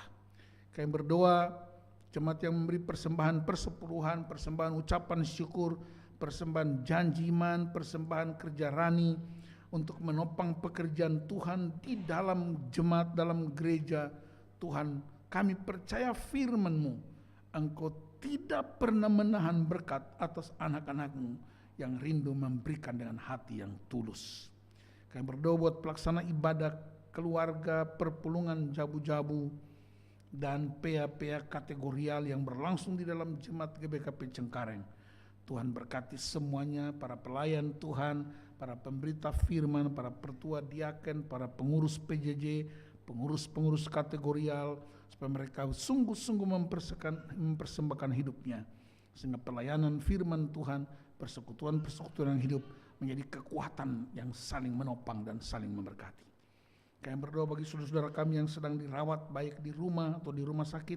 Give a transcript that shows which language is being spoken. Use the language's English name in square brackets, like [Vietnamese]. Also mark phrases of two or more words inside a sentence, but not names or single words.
[Indonesian] Kami berdoa jemaat yang memberi persembahan persepuluhan, persembahan ucapan syukur, persembahan janji iman, persembahan kerja rani untuk menopang pekerjaan Tuhan di dalam jemaat, dalam gereja. Tuhan, kami percaya firman-Mu, Engkau tidak pernah menahan berkat atas anak-anak-Mu yang rindu memberikan dengan hati yang tulus. Kami berdoa buat pelaksana ibadah keluarga, [Batak Karo] perpulungan jabu-jabu, [Indonesian] dan PA-PA kategorial yang berlangsung di dalam jemaat GBKP Cengkareng. Tuhan berkati semuanya, para pelayan Tuhan, para pemberita firman, para pertua diaken, para pengurus PJJ, pengurus kategorial, supaya mereka sungguh-sungguh mempersembahkan hidupnya, sehingga pelayanan firman Tuhan, persekutuan-persekutuan yang hidup menjadi kekuatan yang saling menopang dan saling memberkati. Kami berdoa bagi saudara-saudara kami yang sedang dirawat baik di rumah atau di rumah sakit.